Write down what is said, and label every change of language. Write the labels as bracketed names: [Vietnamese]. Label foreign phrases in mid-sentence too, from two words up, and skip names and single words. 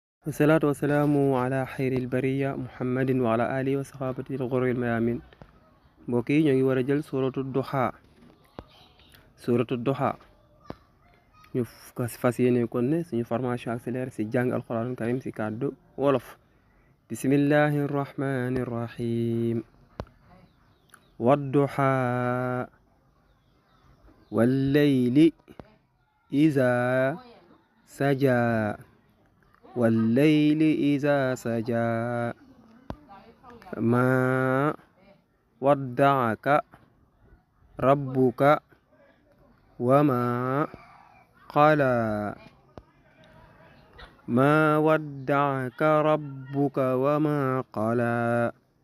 [Arabic] والصلاة والسلام على خير البرية محمد وعلى آله وصحابته الغر الميامين [Wolof] mbokk yi ñoo ngi war a jël suratu duha ñu fas yéene kon ne suñu [French] formation accélérée [Wolof] si jàng [Arabic] القرآن الكريم [Wolof] si kàddu wolof [Arabic] بسم الله الرحمن الرحيم والضحى والليل إذا سجى والليل إذا سجى ما ودعك ربك وما قلى ما ودعك ربك وما قلى